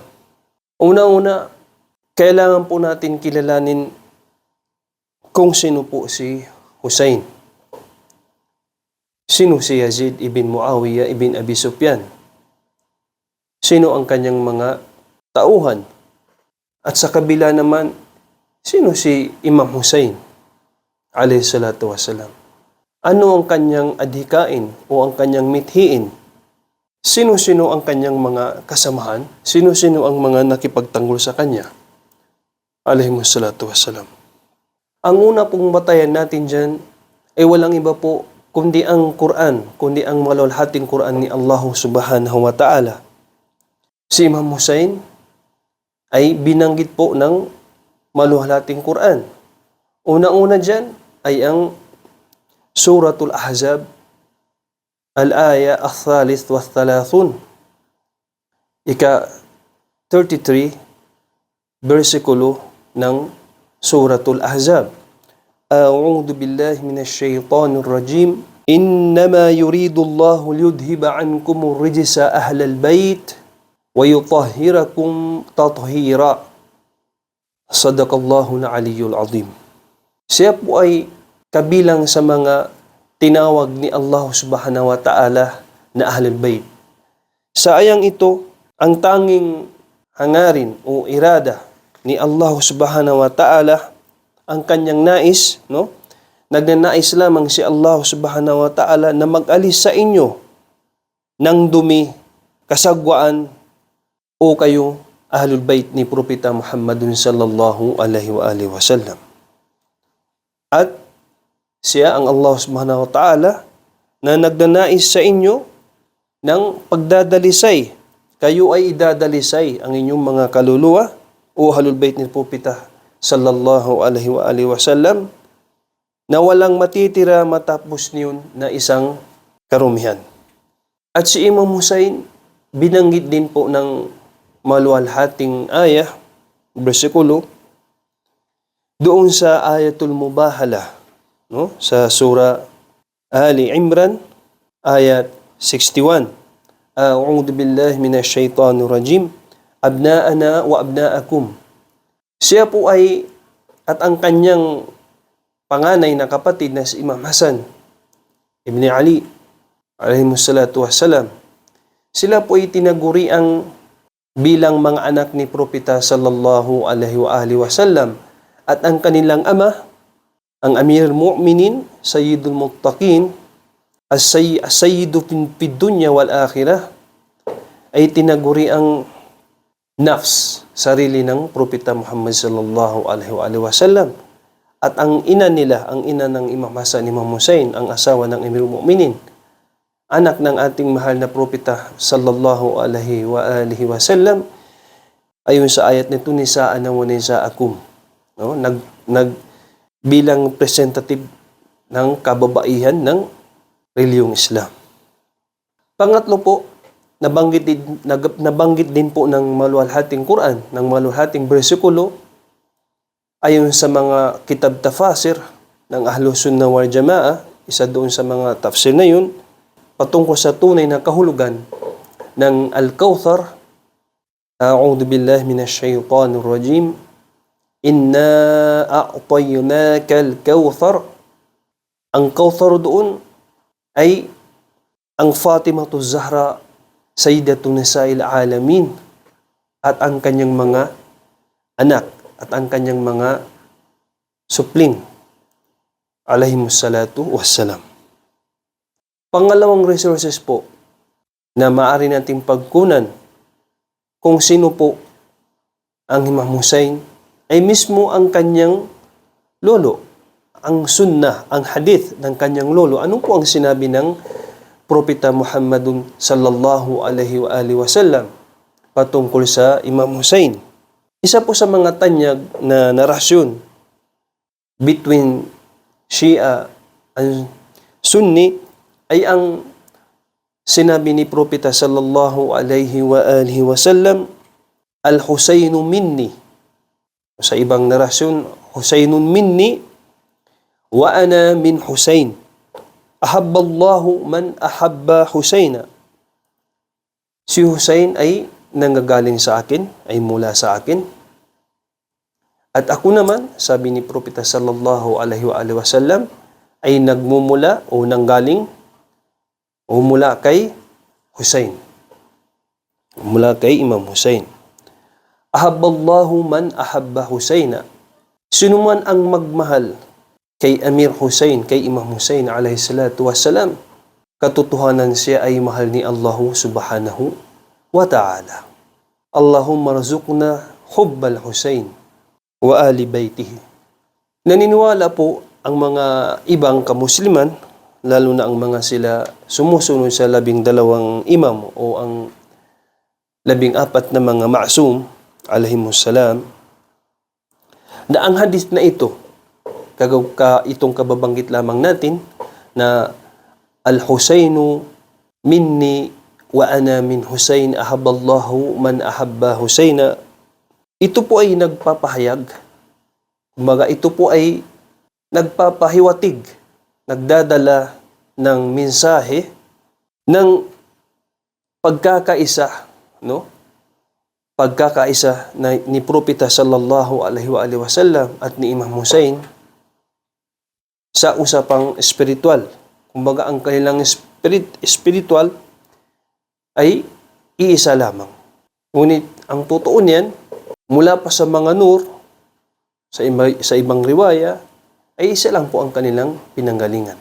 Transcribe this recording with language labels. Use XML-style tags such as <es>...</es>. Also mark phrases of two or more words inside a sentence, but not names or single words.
<tl>Una-una, kailangan po natin kilalanin kung sino po si Hussein. Sino si Yazid ibn Muawiyah ibn Abi Sufyan? Sino ang kanyang mga tauhan? At sa kabila naman, sino si Imam Hussein</tl> <ar>عليه الصلاة والسلام?</ar> <tl>Ano ang kanyang adhikain o ang kanyang mithiin? Sino-sino ang kanyang mga kasamahan? Sino-sino ang mga nakipagtanggol sa kanya?</tl> <ar>عليه الصلاة والسلام.</ar> <tl>Ang una pong batayan natin dyan ay walang iba po kundi ang Quran, kundi ang maluwalhating Quran ni Allah</tl> <ar>سبحانه وتعالى.</ar> <tl>Si Imam Hussein ay binanggit po ng maluwalhating Quran. Una-una dyan ay ang Suratul Ahzab,</tl> <ar>الآية الثالث والثلاثون.</ar> <tl>Ika-33, versikulo ng Suratul Ahzab.</tl> <ar>أعوذ بالله من الشيطان الرجيم. إنما يريد الله ليذهب عنكم الرجس أهل البيت ويطهركم تطهيرا. صدق الله العلي العظيم.</ar> <tl>Siya po ay kabilang sa mga tinawag ni Allah</tl> <ar>سبحانه وتعالى</ar> <tl>na</tl> <ar>أهل البيت.</ar> <tl>Sa ayang ito, ang tanging hangarin o irada ni Allah</tl> <ar>سبحانه وتعالى,</ar> <tl>ang kanyang nais, no? Nagnanais lamang si Allah</tl> <ar>سبحانه وتعالى</ar> <tl>na mag-alis sa inyo ng dumi, kasagwaan, o kayo</tl> <ar>أهل البيت</ar> <tl>ni Propeta Muhammadun</tl> <ar>صلى الله عليه وآله وسلم.</ar> <tl>At siya ang Allah</tl> <ar>سبحانه وتعالى</ar> <tl>na nagnanais sa inyo ng pagdadalisay. Kayo ay idadalisay ang inyong mga kaluluwa o</tl> <ar>أهل البيت</ar> <tl>ni Propeta</tl> <ar>صلى الله عليه وآله وسلم</ar> <tl>na walang matitira matapos niyon na isang karumihan. At si Imam Hussein, binanggit din po ng maluwalhating ayah, bersikulo, doon sa</tl> <ar>آية المباهلة,</ar> <tl>no? Sa surah Ali Imran, ayat 61.</tl> <ar>أعوذ بالله من الشيطان الرجيم. أبناءنا وأبناءكم.</ar> <tl>Siya po ay, at ang kanyang panganay na kapatid na si Imam Hasan ibn Ali,</tl> <ar>عليه الصلاة والسلام,</ar> <tl>sila po ay tinaguriang bilang mga anak ni Propeta</tl> <ar>صلى الله عليه وآله وسلم.</ar> <tl>At ang kanilang ama, ang</tl> <ar>أمير المؤمنين، سيد المتقين، السيد في الدنيا والآخرة,</ar> <tl>ay tinaguri ang nafs, sarili ng Propeta Muhammad</tl> <ar>صلى الله عليه وسلم.</ar> <tl>At ang ina nila, ang ina ng Imam Hasan, Imam Hussein, ang asawa ng</tl> <ar>أمير المؤمنين,</ar> <tl>anak ng ating mahal na Propeta</tl> <ar>صلى الله عليه وسلم,</ar> <tl>ayon sa ayat nito,</tl> <ar>نساءنا ونساءكم,</ar> <tl>no? Bilang representative ng kababaihan ng reliyong Islam. Pangatlo po, nabanggit din po ng maluwalhating Quran, ng maluwalhating bersikulo, ayon sa mga</tl> <ar>كتب التفاسير</ar> <tl>ng Ahlus Sunnah wal Jamaah, isa doon sa mga tafsir na yun, patungkol sa tunay na kahulugan ng Al-Kawthar.</tl> <ar>أعوذ بالله من الشيطان الرجيم. إنا أعطيناك الكوثر.</ar> <tl>Ang Kawthar doon ay ang Fatimatu Zahra,</tl> <ar>سيدة نساء العالمين,</ar> <tl>at ang kanyang mga anak at ang kanyang mga supling,</tl> <ar>عليهم الصلاة والسلام.</ar> <tl>Pangalawang resources po na maaari nating pagkunan kung sino po ang Imam Hussein ay mismo ang kanyang lolo, ang sunnah, ang hadith ng kanyang lolo. Ano po ang sinabi ng Propeta Muhammadun</tl> <ar>صلى الله عليه وآله وسلم</ar> <tl>patungkol sa Imam Hussein? Isa po sa mga tanyag na narasyon</tl> <en>between Shia and Sunni</en> <tl>ay ang sinabi ni Propeta</tl> <ar>صلى الله عليه وآله وسلم, الحسين مني.</ar> <tl>Sa ibang narasyon,</tl> <ar>حسين مني وأنا من حسين. أحب الله من أحب حسينا.</ar> <tl>Si Husain ay nanggagaling sa akin, ay mula sa akin. At ako naman, sabi ni Propeta</tl> <ar>صلى الله عليه وسلم,</ar> <tl>ay nagmumula o nanggaling o mula kay Husain. Mula kay Imam Husain.</tl> <ar>أحب الله من أحب حسينا.</ar> <tl>Sino man ang magmahal kay Amir Husain, kay Imam Husain</tl> <ar>عليه الصلاة والسلام,</ar> <tl>katotohanan siya ay mahal ni Allah</tl> <ar>سبحانه وتعالى. اللهم ارزقنا حب الحسين وآل بيته.</ar> <tl>Naniniwala po ang mga ibang kamusliman, lalo na ang mga sila sumusunod sa 12 imam o ang 14 na mga</tl> <ar>معصوم عليهم السلام,</ar> <tl>na ang hadith na ito, itong kababanggit lamang natin na</tl> <ar>الحسين مني وأنا من حسين، أحب الله من أحب حسينا,</ar> <tl>ito po ay nagpapahayag, kumbaga ito po ay nagpapahiwatig, nagdadala ng mensahe ng pagkakaisa, no? Pagkakaisa ni Propeta</tl> <ar>صلى الله عليه وسلم</ar> <tl>at ni Imam Hussein sa usapang espiritual. Kumbaga ang kanilang spiritual ay iisa lamang. Ngunit ang totoo niyan, mula pa sa mga nur, sa ibang riwaya, ay isa lang po ang kanilang pinanggalingan.</tl>